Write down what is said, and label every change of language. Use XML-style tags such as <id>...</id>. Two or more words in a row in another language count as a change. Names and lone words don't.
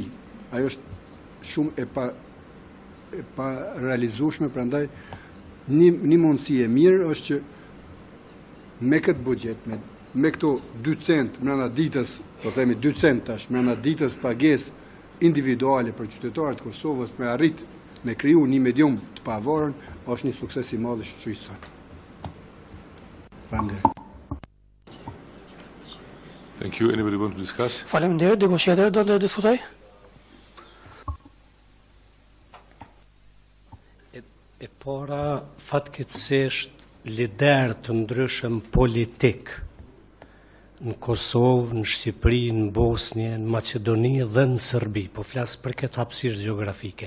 <sq>Ajo është shumë e pa realizueshme, prandaj një mundësi e mirë është që me këtë buxhet, me këto 2 cent brenda ditës, po themi 2 cent tash brenda ditës pagesë individuale për qytetarët e Kosovës me arrit me kriju një medium të pavarur është një sukses i madh i shoqërisë sonë. Faleminderit.</sq> <en>Thank you. Anybody want to discuss?</en> <sq>Faleminderit, dikush tjetër do të diskutoj? E para fatkeqësisht lider të ndryshëm politik në Kosovë, në Shqipëri, në Bosnjë, në Maqedoni dhe në Serbi, po flas për këtë hapësirë gjeografike.</sq>